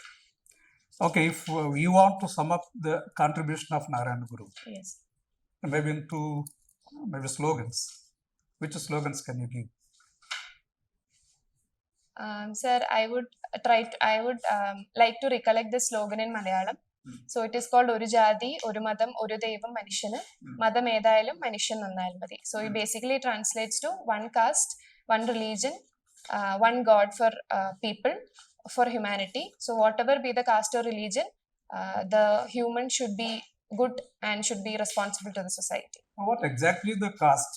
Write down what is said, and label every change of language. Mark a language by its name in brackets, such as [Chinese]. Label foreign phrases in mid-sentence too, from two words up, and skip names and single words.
[English] Okay, if you want to sum up the contribution of Narayana Guru, Yes. maybe in two, maybe slogans. Which slogans can you give? Sir, I would like to recollect the slogan in Malayalam. So it is called [Malayalam] ഒരു ജാതി, ഒരു മതം, ഒരു ദൈവം മനുഷ്യന്, മതം ഏതായാലും, മനുഷ്യൻ നന്നായാൽ മതി. [English] So it basically translates to one caste, one religion, one God for people, for humanity. So whatever be the caste or religion, the human should be good and should be responsible to the society. What exactly the caste?